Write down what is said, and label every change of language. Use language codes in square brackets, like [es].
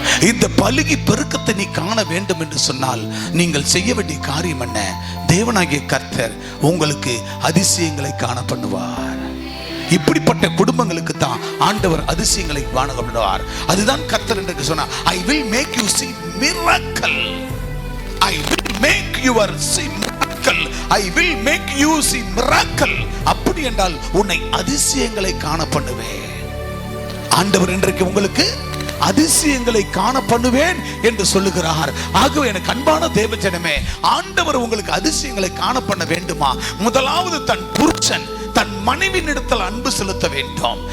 [ta] இந்த பலுகி பெருக்கத்தை நீ காண வேண்டும் என்று சொன்னால் நீங்கள் செய்ய வேண்டிய காரியம் என்ன? தேவனாகிய கர்த்தர் உங்களுக்கு அதிசயங்களை காண பண்ணுவார். இப்படிப்பட்ட குடும்பங்களுக்கு தான் ஆண்டவர் அதிசயங்களை காண பண்ணுவார். அதுதான் கர்த்தர் என்று சொன்னார். [en] I will make you see miracle. I will make you see miracle. I will make you see miracle. [ta] அப்படி என்றால் உன்னை அதிசயங்களை காண பண்ணுவேன். ஆண்டவர் இன்றைக்கு உங்களுக்கு அதிசயங்களை காண பண்ணுவேன் என்று சொல்லுகிறார். ஆகவே எனக்கு அன்பான தேவஜனமே, ஆண்டவர் உங்களுக்கு அதிசயங்களை காண பண்ண வேண்டுமா? முதலாவது தன் புருஷன் தன் மனைவியினிடத்தில் அன்பு செலுத்த வேண்டும்.